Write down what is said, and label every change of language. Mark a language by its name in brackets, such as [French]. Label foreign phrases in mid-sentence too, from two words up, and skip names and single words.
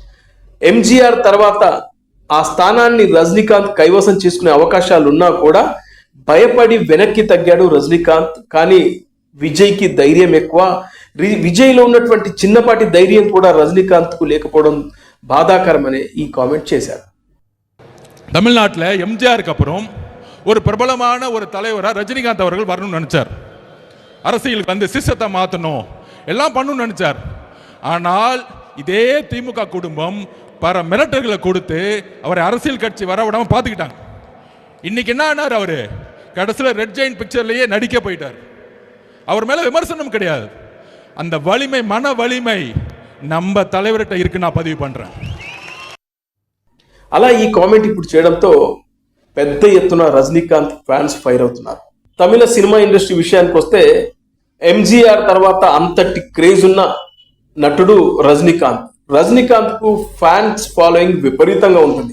[Telugu] ఎంజీఆర్ తర్వాత ఆ స్థానాన్ని రజనీకాంత్ కైవసం చేసుకునే అవకాశాలున్నా కూడా భయపడి వెనక్కి తగ్గాడు రజనీకాంత్. కానీ విజయ్కి ధైర్యం ఎక్కువ. విజయ్లో ఉన్నటువంటి చిన్నపాటి ధైర్యం కూడా ரஜினிகாந்த்కు లేకపోవడం బాధాకరమనే ఈ కామెంట్ చేశారు. [Tamil] தமிழ்நாட்டில் எம்ஜிஆருக்கு அப்புறம் ஒரு பிரபலமான ஒரு தலைவராக ரஜினிகாந்த் அவர்கள் வரணும்னு நினைச்சார். அரசியலுக்கு வந்து சிஸ்டத்தை மாற்றணும், எல்லாம் பண்ணணும்னு நினைச்சார். ஆனால் இதே திமுக குடும்பம் பல மிரட்டல்களை கொடுத்து அவரை அரசியல் கட்சி வர விடாம பார்த்துக்கிட்டாங்க. இன்னைக்கு என்ன ஆனார்? அவரு கடைசியில் ரெட் ஜெயின் பிக்சர்லயே நடிக்க போயிட்டார். அவர் மேல விமர்சனம் கிடையாது, அந்த வலிமை, மன வலிமை நம்ம தலைவர்கிட்ட இருக்கு. நான் பதிவு பண்றேன். [Telugu] అలా ఈ కామెంట్ ఇప్పుడు చేయడంతో పెద్ద ఎత్తున రజనీకాంత్ ఫ్యాన్స్ ఫైర్ అవుతున్నారు. తమిళ సినిమా ఇండస్ట్రీ విషయానికి వస్తే ఎంజీఆర్ తర్వాత అంతటి క్రేజ్ ఉన్న నటుడు రజనీకాంత్. రజనీకాంత్ కు ఫ్యాన్స్ ఫాలోయింగ్ విపరీతంగా ఉంటుంది.